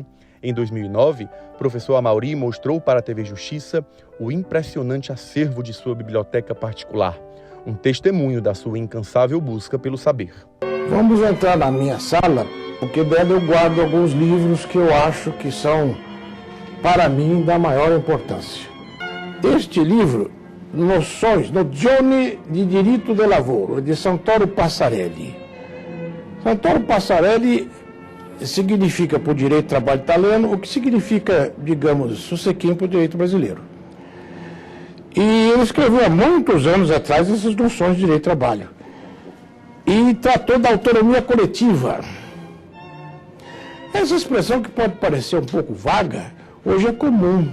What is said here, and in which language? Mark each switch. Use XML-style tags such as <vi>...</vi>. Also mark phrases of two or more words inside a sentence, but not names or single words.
<pt>Em 2009, o professor Amaury mostrou para a TV Justiça o impressionante acervo de sua biblioteca particular, um testemunho da sua incansável busca pelo saber. Vamos entrar na minha sala, porque dela eu guardo alguns livros que eu acho que são, para mim, da maior importância. Este livro, Noções, Nozioni di Diritto del Lavoro, de Santoro Passarelli. Santoro Passarelli significa para o direito do trabalho italiano o que significa, digamos, Susequim para o direito brasileiro. E ele escreveu há muitos anos atrás essas noções de direito do trabalho. E tratou da autonomia coletiva. Essa expressão, que pode parecer um pouco vaga, hoje é comum.</pt>